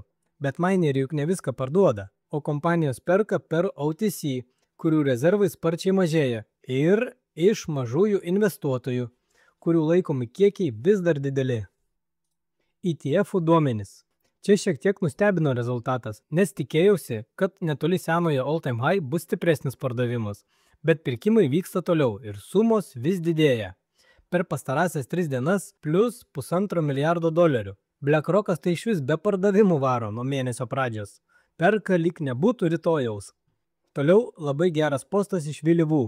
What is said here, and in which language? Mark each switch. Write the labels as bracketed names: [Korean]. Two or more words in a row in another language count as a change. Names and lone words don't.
[Lithuanian] Bet mineriai juk ne viską parduoda, o kompanijos perka per OTC, kurių rezervai sparčiai mažėja, ir iš mažųjų investuotojų, kurių laikomi kiekiai vis dar dideli. ETF-ų duomenys. Čia šiek tiek nustebino rezultatas, nes tikėjausi, kad netoli senojo [English] all-time high [Lithuanian] bus stipresnis pardavimas, bet pirkimai vyksta toliau ir sumos vis didėja. Per pastarąsias 3 dienas plus $1,5 milijardo. BlackRockas tai išvis be pardavimų varo nuo mėnesio pradžios. Perka lyg nebūtų rytojaus. Toliau labai geras postas iš Willy Woo.